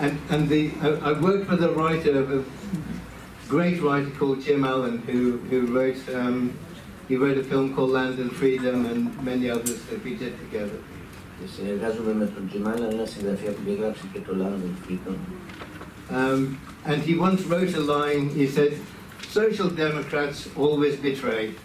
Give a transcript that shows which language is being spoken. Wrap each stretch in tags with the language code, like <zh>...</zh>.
<en>And I worked with a writer, a great writer called Jim Allen, who wrote he wrote a film called Land and Freedom and many others that we did together.</en> <el>Συνεργάζομαι με τον Jim Allen, ένα συγγραφέα που διαγράψει και το Land and Freedom.</el> <en>And he once wrote a line, he said, social democrats always betray.</en>